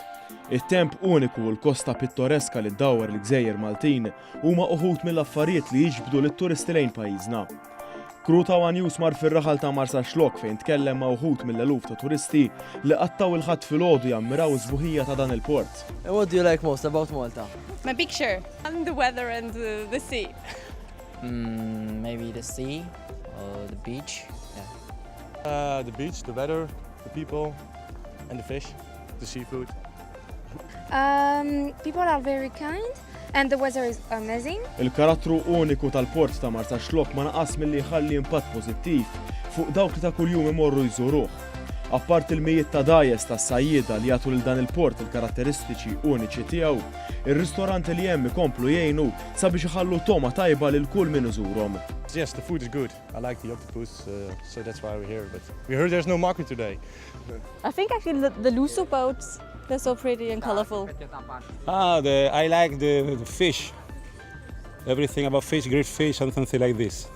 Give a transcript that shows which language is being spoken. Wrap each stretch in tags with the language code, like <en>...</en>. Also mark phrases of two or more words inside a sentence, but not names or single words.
<mt>It-temp uniku u l-kosta pittoreska li ddawwer l-Gżejjer Maltin huma uħud mill-affarijiet li jiġbdu lit-turisti lejn pajjiżna. Kru ta' One News mar fir-raħal ta' Marsa Xlok fejn tkellem ma' uħud mill-eluf ta' turisti li qattaw il-ħadd filgħodu jammiraw iż-żbuħija ta' dan il-port.</mt> <en>What do you like most about Malta? My picture and the weather and the sea. Maybe the sea or the beach. The beach, the weather, the people, and the fish, the seafood. People are very kind and the weather is amazing.</en> <mt>Il-karattru uniku tal-port ta' Marsa Xlok ma naqas milli jħalli impatt pożittiv fuq dawk li ta' kuljum imorru jżuruh. Apart il-mijiet ta' dajes ta' sajjieda li jagħtu lil dan il-port il-karatteristiċi uniċi tiegħu, ir-ristoranti li hemm ikomplu jgħinu sabiex iħallu toma tajba lil kull min iżurhom.</mt> <en>Yes, the food is good. I like the octopus, so that's why we're here. But we heard there's no market today. I think actually the Luso boats, they're so pretty and colorful. I like the fish. Everything about fish, grilled fish and something like this.</en>